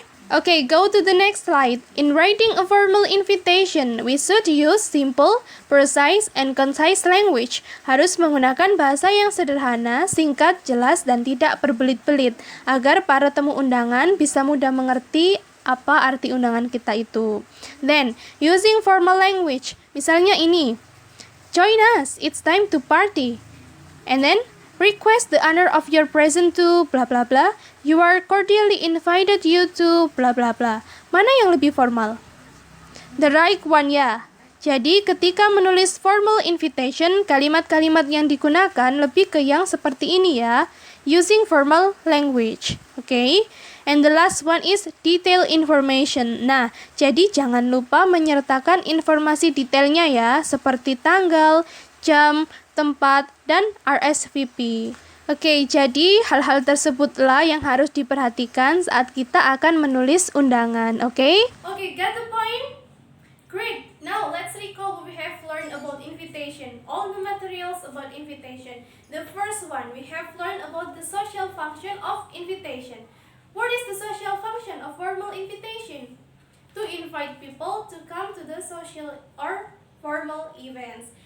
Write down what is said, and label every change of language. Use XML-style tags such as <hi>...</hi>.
<en>Okay, go to the next slide. In writing a formal invitation, we should use simple, precise, and concise language.</en> <id>Harus menggunakan bahasa yang sederhana, singkat, jelas, dan tidak berbelit-belit, agar para tamu undangan bisa mudah mengerti apa arti undangan kita itu.</id> <en>Then, using formal language.</en> <id>Misalnya ini,</id> <en>join us, it's time to party. And then, request the honor of your presence to bla bla bla. You are cordially invited you to bla bla bla.</en> <id>Mana yang lebih formal?</id> <en>The right one</en> <id>ya. Jadi ketika menulis formal invitation, kalimat-kalimat yang digunakan lebih ke yang seperti ini ya.</id> <en>Using formal language. Okay? And the last one is detailed information.</en> <id>Nah, jadi jangan lupa menyertakan informasi detailnya ya, seperti tanggal, jam, tempat, dan RSVP. Oke, jadi hal-hal tersebutlah yang harus diperhatikan saat kita akan menulis undangan, oke?</id> <en>Okay, got the point? Great! Now, let's recall what we have learned about invitation. All the materials about invitation. The first one, we have learned about the social function of invitation. What is the social function of formal invitation? To invite people to come to the social or formal events.</en>